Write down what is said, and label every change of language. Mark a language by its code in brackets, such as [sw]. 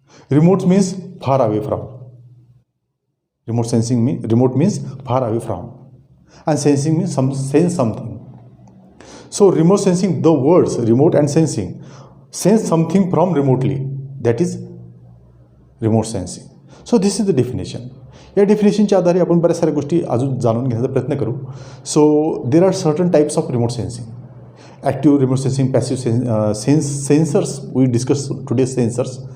[en] Remote means far away from. Remote means far away from, and sensing means sense something. So remote sensing, the words remote and sensing, sense something from remotely, that is remote sensing. So this is the definition. [mr] या डेफिनेशनच्या आधारे आपण बऱ्याच साऱ्या गोष्टी अजून जाणून घेण्याचा प्रयत्न करू. [en] So there are certain types of remote sensing. Active remote sensing, passive sensors. We discuss today sensors.